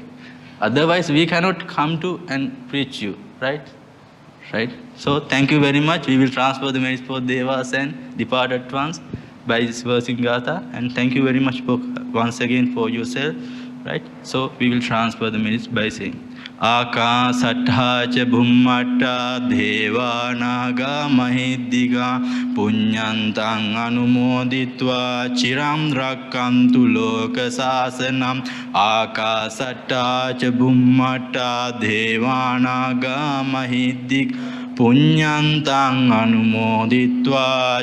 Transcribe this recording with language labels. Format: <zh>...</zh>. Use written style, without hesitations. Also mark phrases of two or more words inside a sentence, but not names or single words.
<en>Otherwise, we cannot come to and preach you, right? Right. So thank you very much. We will transfer the merits for Devas and departed ones by this verse in Gatha. And thank you very much once again for yourself. Right. So we will transfer the merits by saying</en> <pi>Akasattha ca bhummatta deva naga mahiddiga punyantang anumoditva chiram rakkantu loka sasanam Akasattha ca bhummatta deva naga mahiddiga punyantang anumoditva</pi>